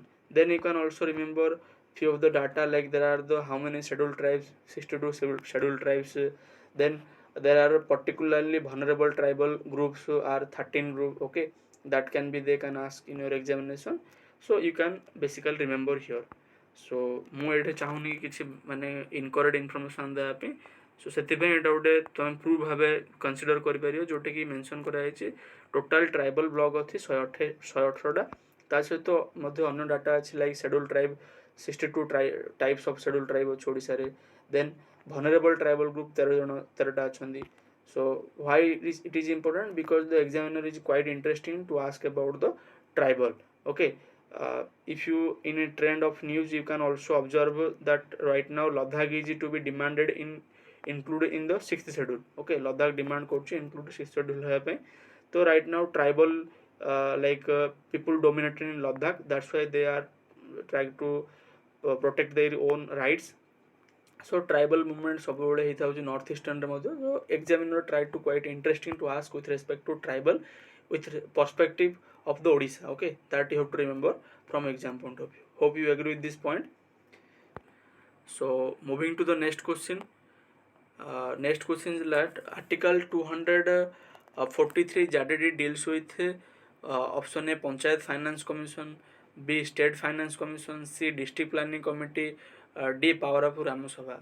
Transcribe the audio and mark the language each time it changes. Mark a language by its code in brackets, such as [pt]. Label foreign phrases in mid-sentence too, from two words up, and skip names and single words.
[en] Then you can also remember few of the data, like there are the how many scheduled tribes, 62 scheduled tribes. Then there are particularly vulnerable tribal groups are 13 group, okay. That can be, they can ask in your examination, so you can basically remember here. [or] So ମୁଁ ଏଇଠି ଚାହୁଁନି କିଛି ମାନେ [en] incorrect information [or] ଦେବା ପାଇଁ, ସୋ ସେଥିପାଇଁ ଏଇଟା ଗୋଟେ ତୁମେ ପ୍ରୁଭ୍ ଭାବେ କନସିଡର କରିପାରିବ, ଯେଉଁଟାକି ମେନସନ୍ କରାଯାଇଛି [en] total tribal block [or] ଅଛି 118ଟା, ତା ସହିତ ମଧ୍ୟ ଅନ୍ୟ ଡାଟା ଅଛି [en] like schedule tribe 62 types of schedule tribe [or] ଅଛି ଓଡ଼ିଶାରେ। [en] then vulnerable tribal group [or] 13ଟା ଅଛନ୍ତି। [en] So why it is important? Because the examiner is quite interesting to ask about the tribal, okay. If you in a trend of news, you can also observe that right now Ladakh is to be demanded included in the 6th schedule, okay. [or] Ladakh demand କରୁଛି [en] include 6th schedule [or] ହେବା ପାଇଁ। [en] So right now tribal people dominated in Ladakh, that's why they are trying to protect their own rights. [or] So [en] tribal movement [or] ସବୁବେଳେ ହେଇଥାଉଛି [en] North Easternରେ [or] ମଧ୍ୟ। [en] So examiner try to quite interesting to ask with respect to tribal with perspective of the Odisha, okay. That you have to remember from exam point of view. Hope you agree with this point. So moving to the next question. Next question is that article 243 JDD deals with option A Panchayat Finance Commission, B State Finance Commission, C District Planning Committee, D Power of Rama Sabha.